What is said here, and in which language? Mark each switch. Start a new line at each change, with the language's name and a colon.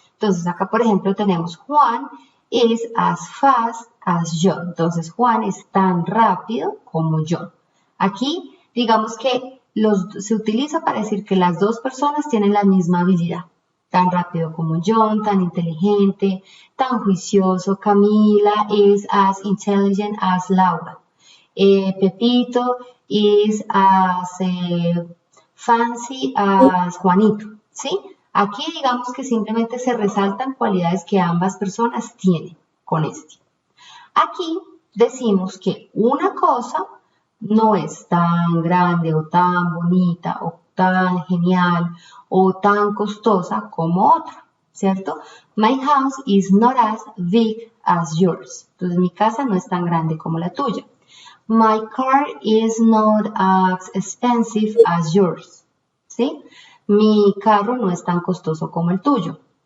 Spanish: Entonces, acá, por ejemplo, tenemos
English: Juan is as fast as John.
Spanish: Entonces, Juan es tan rápido como John. Aquí, digamos que se utiliza para decir que las dos personas tienen la misma habilidad. Tan rápido como John, tan inteligente, tan juicioso.
English: Camila is as intelligent as Laura. Pepito is as fancy as Juanito, ¿sí?
Spanish: Aquí digamos que simplemente se resaltan cualidades que ambas personas tienen con este. Aquí decimos que una cosa no es tan grande o tan bonita o tan genial o tan costosa como otra, ¿cierto?
English: My house is not as big as yours.
Spanish: Entonces mi casa no es tan grande como la tuya.
English: My car is not as expensive as yours.
Spanish: ¿Sí? Mi carro no es tan costoso como el tuyo.